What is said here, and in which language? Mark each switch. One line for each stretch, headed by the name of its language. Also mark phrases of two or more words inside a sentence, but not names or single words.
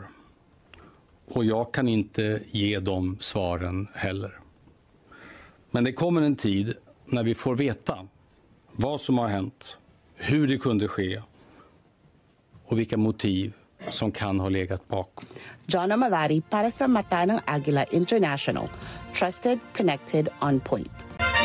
Swedish: Och jag kan inte ge de svaren heller. Men det kommer en tid när vi får veta vad som har hänt, hur det kunde ske och vilka motiv som kan ha legat bakom.
Filipino: John Amalyari para sa Mata ng Agila International.
English: Trusted, connected, on point.